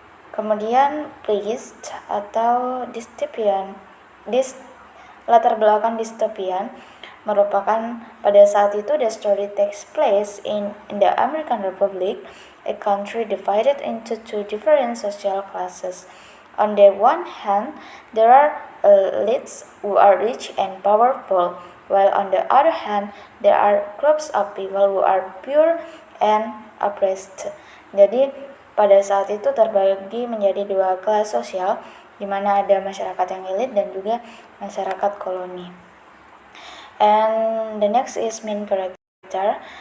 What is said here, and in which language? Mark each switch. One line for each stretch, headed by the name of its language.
Indonesian: Kemudian pleased atau dystopian, latar belakang dystopian merupakan pada saat itu
English: the story takes place in the American Republic, a country divided into two different social classes. On the one hand, there are elites who are rich and powerful, while on the other hand, there are groups of people who are poor and oppressed.
Indonesian: Jadi pada saat itu terbagi menjadi dua kelas sosial, di mana ada masyarakat yang elit dan juga masyarakat koloni.
English: And the next is main character.